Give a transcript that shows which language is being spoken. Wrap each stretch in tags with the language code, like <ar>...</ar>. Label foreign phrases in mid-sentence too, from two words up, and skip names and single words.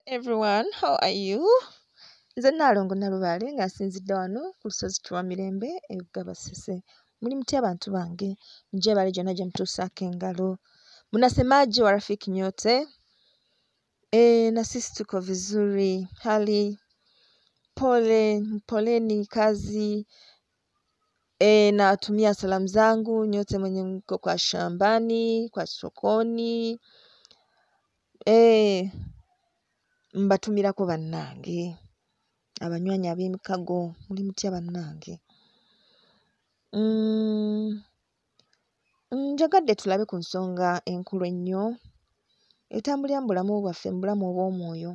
<en>Everyone, how are you?</en> <lg>Nze Nalongo Nalubale nga nsinzidde wano ku lusozi Kiwamirembe Ebugabasese. Muli mutya abantu bange? Mwebale gyonna gye mutuusaako engalo.</lg> <sw>Mnasemaje wa rafiki nyote? Na sisi tuko vizuri. Hali poleni kazi. Natumia salamu zangu nyote mwenye mko kwa shambani, kwa sokoni.</sw> <lg>Mbatumirako bannange. Abanywanyi ab'emikago muli mutya bannange? Njagadde tulabe ku nsonga enkulu ennyo etambulira mu bulamu bwaffe, mu bulamu obw'omwoyo.</lg>